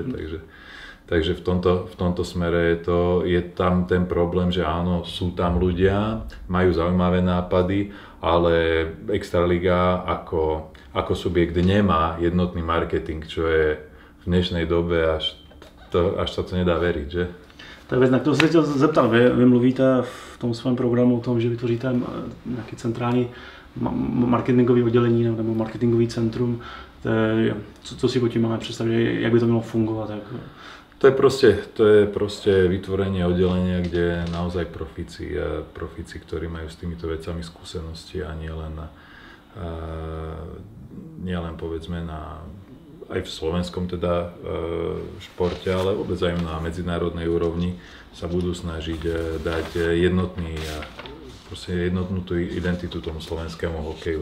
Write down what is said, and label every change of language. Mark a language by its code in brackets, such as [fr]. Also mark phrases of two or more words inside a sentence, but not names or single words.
[sk] Takže v tomto smere je tam ten problém, že áno, sú tam ľudia, majú zaujímavé nápady, ale Extraliga ako subjekt nemá jednotný marketing, čo je v dnešnej dobe až sa to nedá veriť, že? [cs] To je věc, na kterou se chtěl zeptat. Vy mluvíte v tom svém programu o tom, že vytvoříte nějaký centrální marketingový oddělení nebo marketingový centrum. Co si pod tím máme představit, jak by to mělo fungovat? [sk] To je proste vytvorenie oddelenia, kde naozaj profíci, ktorí majú s týmito vecami skúsenosti a nielen povedzme aj v slovenskom teda športe, ale vôbec aj na medzinárodnej úrovni sa budú snažiť dať jednotnú tú identitu tomu slovenskému hokeju.